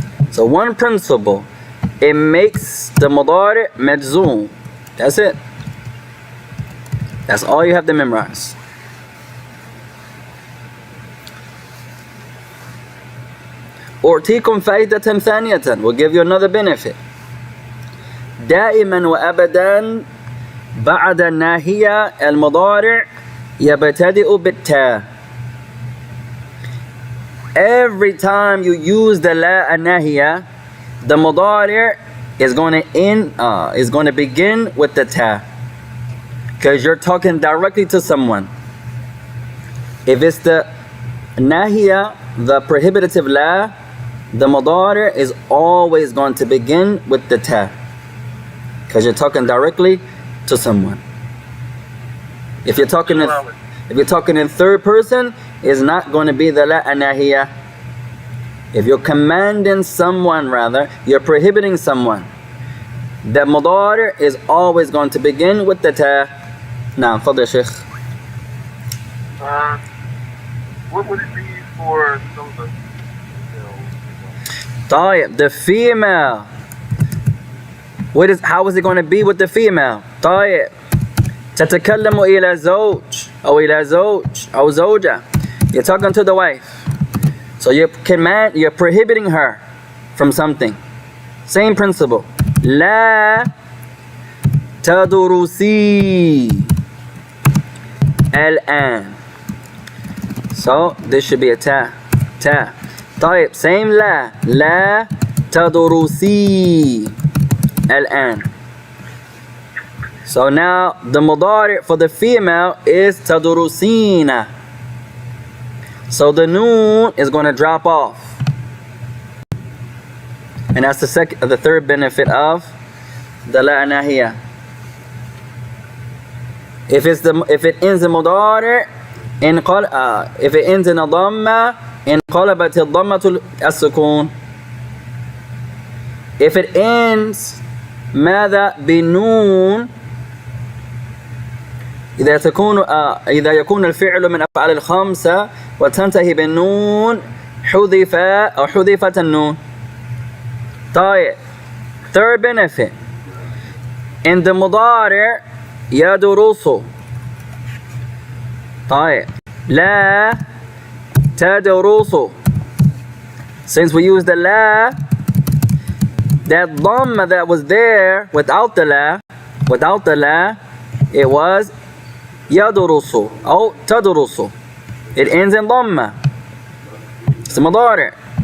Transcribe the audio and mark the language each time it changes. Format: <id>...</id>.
<en>So one principle, it makes the mudari' majzoom. That's it. That's all you have to memorize.</en> <ar>أعطيكم فائدة ثانية.</ar> <en>We'll give you another benefit.</en> <ar>دائما وأبدا بعد الناهية المضارع يبتدئ بالتاء.</ar> <en>Every time you use the la an-nahiya, the mudari' is going to begin with the ta, because you're talking directly to someone. If it's the nahiya, the prohibitive la, the mudari' is always going to begin with the ta, because you're talking directly to someone. If you're talking in third person, it's not going to be the la an-nahiya. If you're commanding someone, rather, you're prohibiting someone, the mudari' is always going to begin with the ta. Now, fadl Sheikh. What would it be for some of the</en> <ar>طيب,</ar> <en>the female. How is it going to be with the female?</en> <ar>طيب, تتكلم إلى زوج أو إلى زوج أو زوجة.</ar> <en>You're talking to the wife. So you're prohibiting her from something. Same principle.</en> <ar>لا تدرسي الآن.</ar> <en>So this should be a ta.</en> <ar>طيب,</ar> <en>same لا.</en> <ar>لا تدرسي الآن.</ar> <en>So now the mudari' for the female is tadurusina. So the noon is going to drop off. And that's the third benefit of the la nahiya. If it ends in mudari', if it ends in a dhamma,</en> <ar>انقلبت الضمة السكون. If it ends ماذا بنون، إذا يكون الفعل من أفعال الخمسة وتنتهي بالنون حذفت النون. طيب,</ar> <en>third benefit. in the mudari' يدرس.</en> <ar>طيب لا تدرس.</ar> <en>Since we used the la, that dhamma that was there without the la, it was</en> <ar>يدرس أو تدرس.</ar> <en>It ends in dhamma. It's a mudari'.</en>